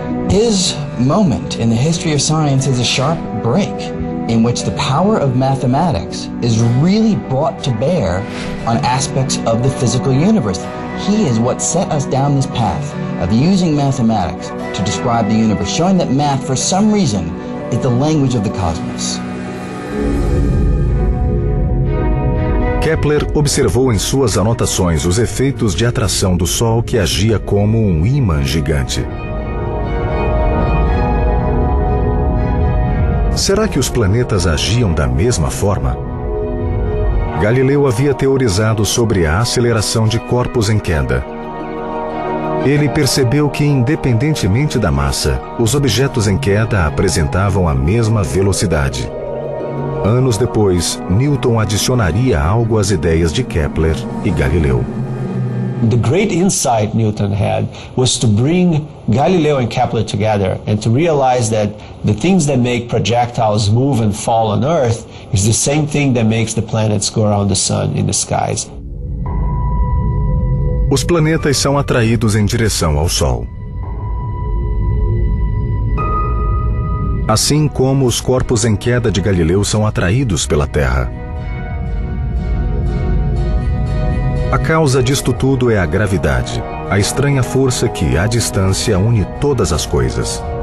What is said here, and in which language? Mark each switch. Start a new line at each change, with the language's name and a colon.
English: His moment in the history of science is a sharp break in which the power of mathematics is really brought to bear on aspects of the physical universe. He is what set us down this path of using mathematics to describe the universe, showing that math, for some reason, is the language of the cosmos.
Portuguese: Kepler observou em suas anotações os efeitos de atração do Sol que agia como um imã gigante. Será que os planetas agiam da mesma forma? Galileu havia teorizado sobre a aceleração de corpos em queda. Ele percebeu que, independentemente da massa, os objetos em queda apresentavam a mesma velocidade. Anos depois, Newton adicionaria algo às ideias de Kepler e Galileu.
English: The great insight Newton had was to bring Galileo and Kepler together and to realize that the things that make projectiles move and fall on Earth is the same thing that makes the planets go around the sun in the skies.
Portuguese: Os planetas são atraídos em direção ao Sol. Assim como os corpos em queda de Galileu são atraídos pela Terra. A causa disto tudo é a gravidade, a estranha força que, à distância, une todas as coisas.